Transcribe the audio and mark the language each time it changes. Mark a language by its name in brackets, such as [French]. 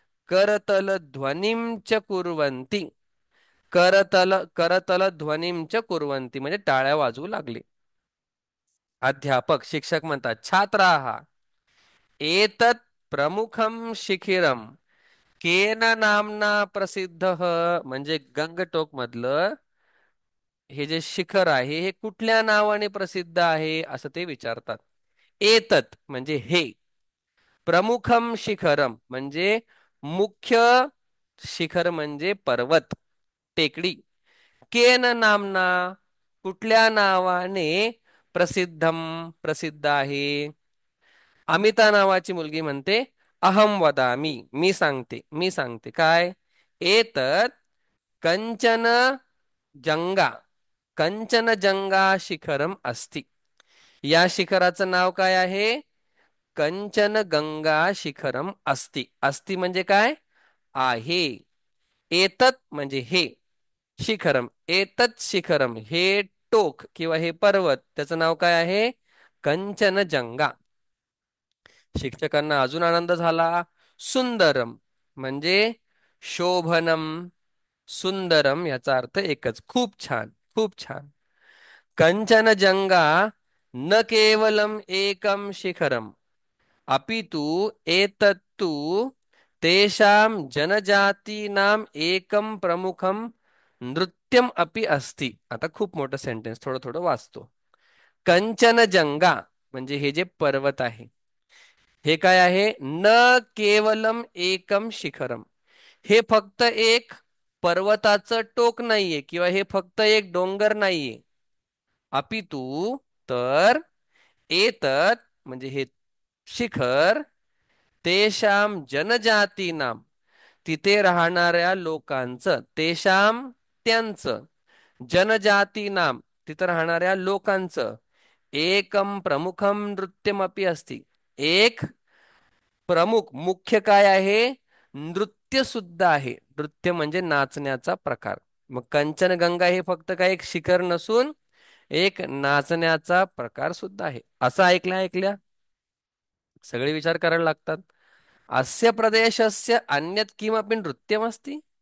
[Sanskrit] करतल ध्वनिं च कुर्वन्ति. करतल करतल ध्वनिं च कुर्वन्ति [Marathi] म्हणजे टाळ्या वाजवू लागले. अध्यापक शिक्षक म्हणतात [Sanskrit] छात्राः एतत् प्रमुखं शिखिरं केन नामना प्रसिद्धः [Marathi] म्हणजे गंगटोक मधलं हे जे शिखर आहे हे कुठल्या नावाने प्रसिद्ध आहे असं ते विचारतात. एतत म्हणजे हे. प्रमुखम शिखरम म्हणजे मुख्य शिखर म्हणजे पर्वत, टेकडी. केन नामना कुठल्या नावाने प्रसिद्धम प्रसिद्ध आहे. अमिता नावाची मुलगी म्हणते [Sanskrit] अहम वदामी [Marathi] मी सांगते मी सांगते काय? [Sanskrit] एतत कंचन जंगा कंचनजंगा शिखरम अस्ति. [Marathi] या शिखराचं नाव काय आहे? [Sanskrit] कंचनगंगा शिखरम अस्ति. [Marathi] अस्ति म्हणजे काय? आहे. एतत म्हणजे हे. शिखरम एतत शिखरम हे टोक किंवा हे पर्वत त्याचं नाव काय आहे? कंचनजंगा. शिक्षकांना अजून आनंद झाला. सुंदरम म्हणजे शोभनम. सुंदरम याचा अर्थ एकच, खूप छान, खूप छान. [Sanskrit] कंचनजंगा न केवलम एकम शिखरम अपितु एतत्तु तेषां जनजातीनाम् एकं प्रमुखं नृत्यम अपि अस्ति. [Marathi] आता खूप मोठं सेंटेन्स, थोडं थोडं वाचतो. कंचनजंगा म्हणजे हे जे पर्वत आहे, हे काय आहे? [Sanskrit] न केवलम एकम शिखरम. [Marathi] हे फक्त एक पर्वताचं टोक नाहीये किंवा हे फक्त एक डोंगर नाहीये. अपितु तर एतत म्हणजे हे शिखर तेषाम जनजातीनाम तिथे राहणाऱ्या लोकांचं, तेषाम त्यांचं, जनजातीनाम तिथे राहणाऱ्या लोकांचं, [Sanskrit] एकम प्रमुखम नृत्यमपी असती. [Marathi] एक प्रमुख मुख्य काय आहे? नृत्य सुद्धा आहे. नृत्य म्हणजे नाचण्याचा प्रकार. मग कंचनगंगा हे फक्त काय एक शिखर नसून एक नाचण्याचा प्रकार सुद्धा आहे. असं ऐकल्या सगळे विचार करायला लागतात. [Sanskrit] अस्य प्रदेशस्य अन्यत् किमपि नृत्यमस्ति.